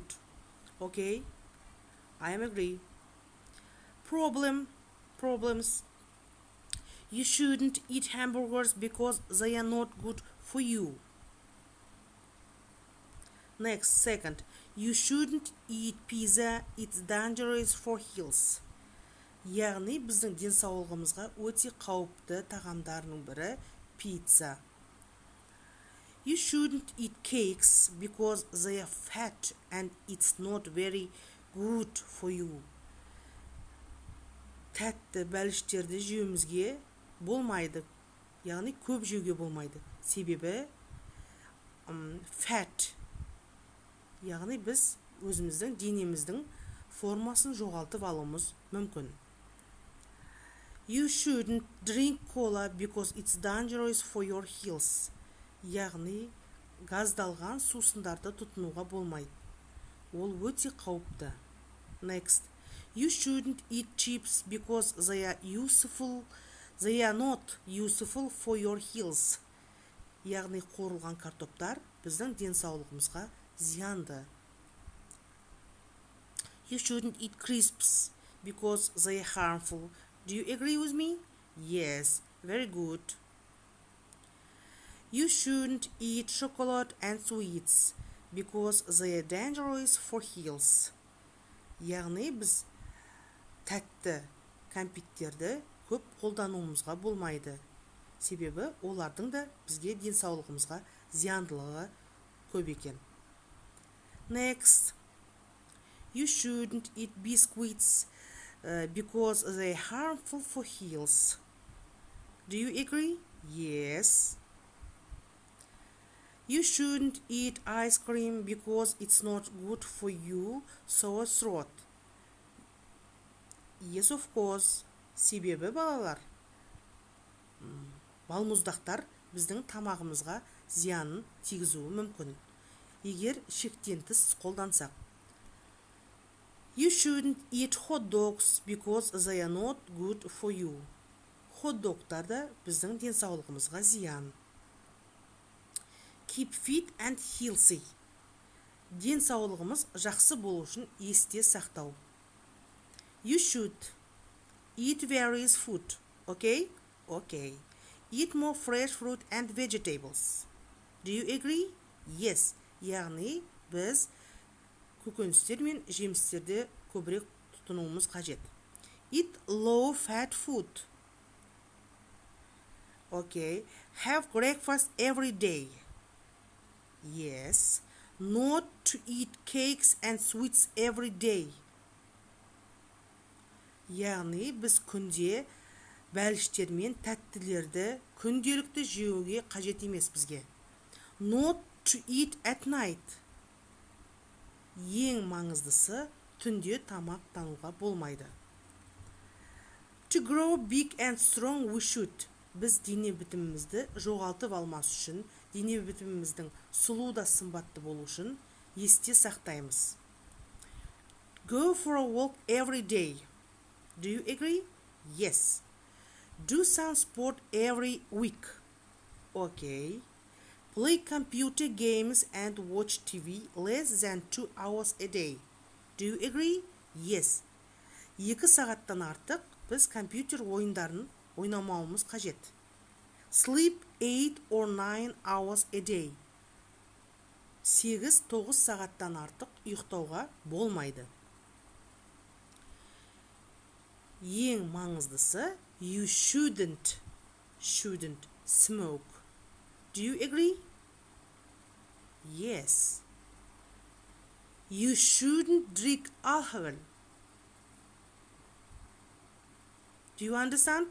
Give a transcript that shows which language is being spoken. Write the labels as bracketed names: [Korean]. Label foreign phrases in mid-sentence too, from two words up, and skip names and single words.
[English] Okay, I am agree. Problems. You shouldn't eat hamburgers because they are not good for you. Next, second, You shouldn't eat pizza, it's dangerous for health. [Kazakh] Яғни біздің денсаулығымызға өте қауіпті тағамдарының бірі пицца. [English] You shouldn't eat cakes because they are fat and it's not very good for you. [Kazakh] Тәтті бәліштерді жеуімізге болмайды. Яғни көп жеуге болмайды. Себебі fat. Яғни біз өзіміздің денеміздің формасын жоғалтып алуымыз мүмкін. [English] You shouldn't drink cola because it's dangerous for your health. [Kazakh] Яғни газдалған сусындарды тұтынуға болмайды. Ол өте қауіпті. [English] Next. You shouldn't eat chips because they are not useful for your health. [Kazakh] Яғни қуырылған картоптар біздің денсаулығымызға зиянды. [English] You shouldn't eat crisps because they are harmful. Do you agree with me? Yes, very good. You shouldn't eat chocolate and sweets because they are dangerous for health. [Kazakh] Яғни біз тәтті кәмпиттерді көп қолдануымызға болмайды. Себебі олардың да бізге денсаулығымызға зияндылығы көп екен. [English] Next. You shouldn't eat biscuits because they are harmful for health. Do you agree? Yes. You shouldn't eat ice cream because it's not good for you, sore throat. Yes, of course. [Kazakh] Себебі балалар, балмұздақтар біздің тамағымызға зиянын тигізуі мүмкін, егер шектен тыс қолдансақ. [English] You shouldn't eat hot dogs because they are not good for you. [Kazakh] Хот-догтар да біздің денсаулығымызға зиян. [English] Keep fit and healthy. [Kazakh] Денсаулығымыз жақсы болу үшін есте сақтау. [English] You should eat various food. Okay? Okay. Eat more fresh fruit and vegetables. Do you agree? Yes. [Kazakh] Яғни біз көкөністер мен жемістерді көбірек тұтынуымыз қажет. [English] Eat low fat food. Okay. Have breakfast every day. Yes. Not to eat cakes and sweets every day. [Kazakh] Яғни біз күнде бәліштер мен тәттілерді күнделікті жеуге қажет емес бізге. [English] Not to eat at night. [Kazakh] Ең маңыздысы түнде тамақтануға болмайды. [English] To grow big and strong we should. [Kazakh] Біз дене бітімімізді жоғалтып алмас үшін, дене бітіміміздің сұлу да сымбатты болу үшін есте сақтаймыз. [English] Go for a walk every day. Do you agree? Yes. Do some sport every week. Okay. Play computer games and watch TV less than 2 hours a day. Do you agree? Yes. [Kazakh] 2 сағаттан артық біз компьютер ойындарын ойнамауымыз қажет. [English] Sleep 8 or 9 hours a day. [Kazakh] 8-9 сағаттан артық ұйықтауға болмайды. Ең маңыздысы, [English] you shouldn't smoke. Do you agree? Yes. You shouldn't drink alcohol. Do you understand?